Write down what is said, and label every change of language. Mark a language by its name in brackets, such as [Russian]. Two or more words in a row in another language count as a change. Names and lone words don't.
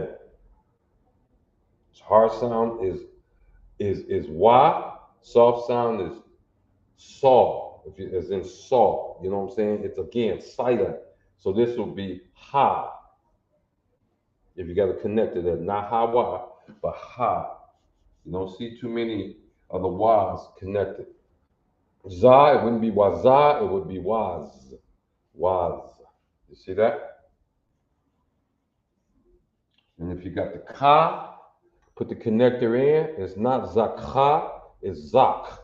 [English] Its hard sound is wa. Soft sound is saw, as in saw. You know what I'm saying? It's again silent. So this will be ha. If you got to connect it, not ha wa, but ha. You don't see too many of the was connected. Za, it wouldn't be waza, it would be was. Was. You see that? And if you got the ka, put the connector in, it's not zakha, it's zak.